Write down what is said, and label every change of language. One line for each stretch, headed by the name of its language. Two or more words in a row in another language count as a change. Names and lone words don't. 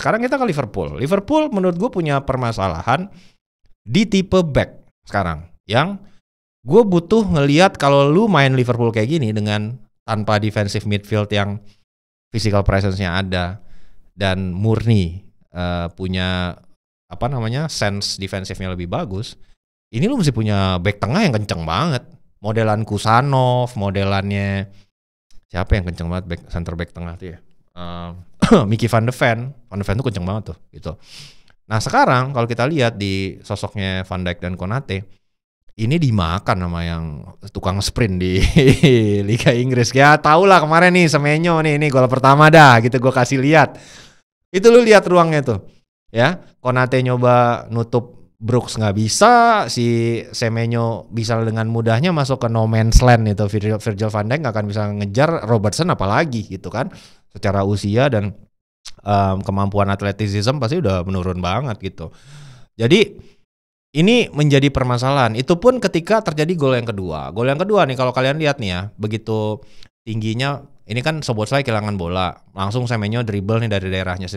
Indonesian: Sekarang kita ke Liverpool. Liverpool menurut gue punya permasalahan di tipe back sekarang, yang gue butuh ngelihat kalau lu main Liverpool kayak gini dengan tanpa
English: defensive midfield
Indonesian: yang
English: physical presence-
Indonesian: nya ada dan murni punya sense defensifnya lebih bagus. Ini lu mesti punya back tengah yang kenceng banget. Modelan Kusanov, modelannya siapa yang kenceng banget
English: center back
Indonesian: tengah tuh ya? Mickey Van de Ven. Van de Ven tuh kenceng banget tuh gitu. Nah sekarang kalau kita lihat di sosoknya Van Dijk dan Konate, ini dimakan sama yang tukang sprint di Liga Inggris. Ya tau lah kemarin nih Semenyo nih, ini gol pertama dah gitu gue kasih lihat. Itu lu lihat ruangnya tuh. Ya, Konate nyoba nutup Brooks nggak bisa, si Semenyo bisa dengan mudahnya masuk ke
English: no man's land
Indonesian: itu. Virgil van Dijk nggak akan bisa ngejar Robertson apalagi gitu kan. Secara usia dan kemampuan atletisism pasti udah menurun banget gitu. Jadi ini menjadi permasalahan. Itu pun ketika terjadi gol yang kedua. Gol yang kedua nih kalau kalian lihat nih ya, begitu tingginya, ini kan Szoboszlai kehilangan bola, langsung Semenyo dribble nih dari daerahnya sendiri.